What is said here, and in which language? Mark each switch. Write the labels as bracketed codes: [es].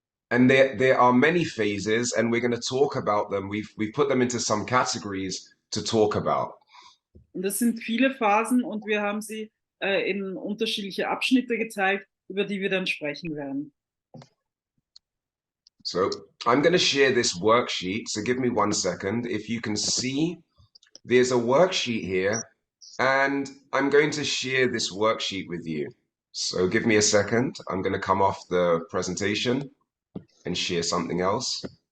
[en] And there are many phases, and we're going to talk about them. We've put them into some categories to talk about. [de] Und das sind viele Phasen und wir haben sie in unterschiedliche Abschnitte geteilt, über die wir dann sprechen werden. [en] So I'm going to share this worksheet. So give me 1 second. If you can see, there's a worksheet here, and I'm going to share this worksheet with you. So give me a second. I'm going to come off the presentation and share something else.